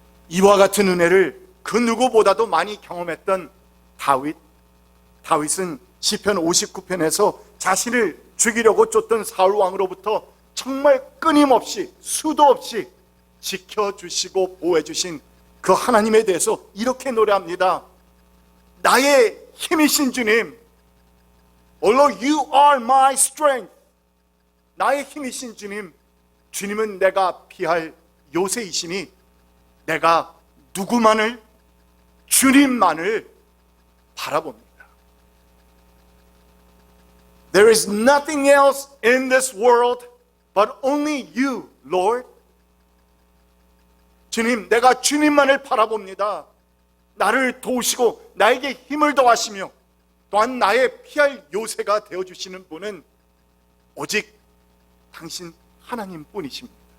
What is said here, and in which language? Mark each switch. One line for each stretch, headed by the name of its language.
Korean: 이와 같은 은혜를 그 누구보다도 많이 경험했던 다윗은 시편 59편에서 자신을 죽이려고 쫓던 사울 왕으로부터 정말 끊임없이 수도 없이 지켜주시고 보호해주신 그 하나님에 대해서 이렇게 노래합니다. 나의 힘이신 주님,
English: Lord, you are my strength.
Korean: 나의 힘이신 주님, 주님은 내가 피할 요새이시니 내가 누구만을, 주님만을 바라봅니다.
English: There is nothing else in this world but only you, Lord.
Korean: 주님, 내가 주님만을 바라봅니다. 나를 도우시고 나에게 힘을 더하시며 또한 나의 피할 요새가 되어주시는 분은 오직 당신 하나님뿐이십니다.